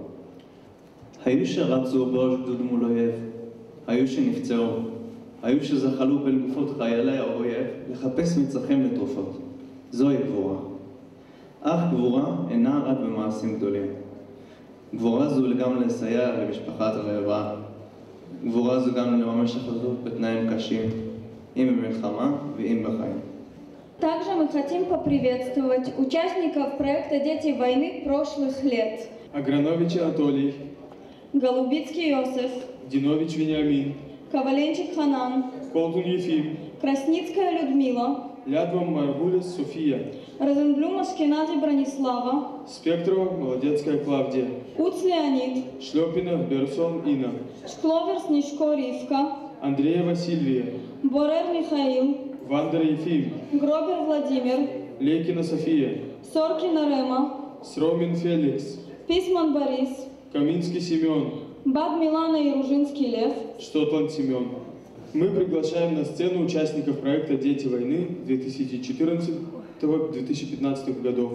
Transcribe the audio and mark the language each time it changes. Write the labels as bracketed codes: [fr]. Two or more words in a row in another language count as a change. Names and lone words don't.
[he] היו שרצו בראש גדוד מול אויב, היו שנפצעו, היו שזחלו בין גופות חיילי האויב לחפש מצרכים לתרופות. זוהי גבורה. אך גבורה אינה רק במעשים גדולים. גבורה זו גם לסייע למשפחת הרעבה. גבורה זו גם לממש החלטות בתנאים קשים, אם במלחמה ואם בחיים. [ru] Также мы хотим поприветствовать участников проекта «Дети войны» прошлых лет. Агранович Анатолий, Голубицкий Иосиф, Динович Вениамин, Коваленчик Ханан, Колдун Ефим, Красницкая Людмила, Лядвам Маргулис София, Розенблюм Ашкенази Бронислава, Спектрова Молодецкая Клавдия, Уц Леонид, Шлепинов Берсон Инна, Шкловер Снежко Ривка, Андреева Сильвия, Борер Михаил, Вандер Ефим, Гробер Владимир, Лейкина София, Соркина Рема, Сромин Феликс, Писман Борис, Каминский Семен, Бад Милана и Ружинский Лев, Штотланд Семен. Мы приглашаем на сцену участников проекта «Дети войны» 2014-2015 годов.